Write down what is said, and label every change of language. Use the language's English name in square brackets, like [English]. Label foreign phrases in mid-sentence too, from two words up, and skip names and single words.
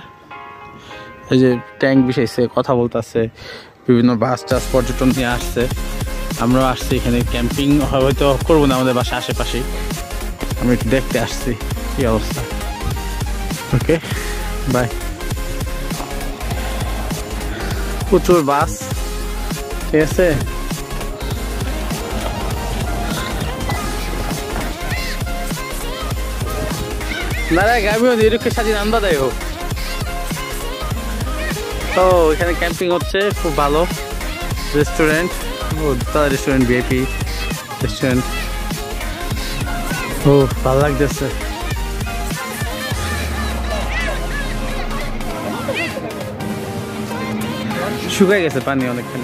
[Bangla] এই যে ট্যাঙ্ক বিছাইছে, কথা বলতেছে, বিভিন্ন বাস টাস পর্যটন নিয়ে আসছে। আমরাও আসছি এখানে ক্যাম্পিং হয়তো করবো না, আমাদের বাসা আশেপাশেই। আমি একটু দেখতে আসছি কি অবস্থা। [English] Okay, bye. [Bangla] প্রচুর বাস, ঠিক আছে। [Korean] 나라에 가면 이렇게 사진 안 받아요. [Bangla] এখানে ক্যাম্পিং হচ্ছে, খুব ভালো রেস্টুরেন্ট। রেস্টুরেন্ট ভিআইপি রেস্টুরেন্ট। ভালো লাগতেছে। শুকাই গেছে পানি অনেকখানি।